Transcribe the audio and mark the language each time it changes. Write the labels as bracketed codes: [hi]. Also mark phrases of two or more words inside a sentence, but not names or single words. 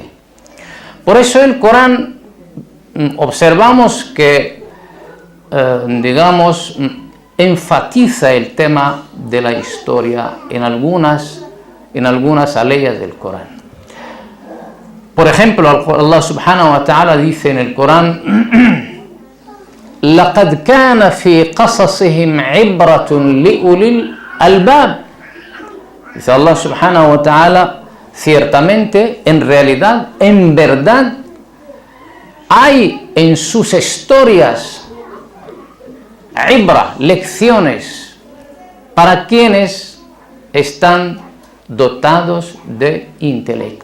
[es] Por eso el Corán observamos que digamos, enfatiza el tema de la historia en algunas aleyas del Corán. Por ejemplo, [ar] الله سبحانه وتعالى [es] dice en el Corán: [ar] لَقَدْ كَانَ فِي قَصَصِهِمْ عِبْرَةٌ لِأُولِي الْأَلْبَابِ. [es] Dice [ar] الله سبحانه وتعالى: [es] ciertamente, en realidad, en verdad, hay en sus historias ibra, lecciones, para quienes están dotados de intelecto.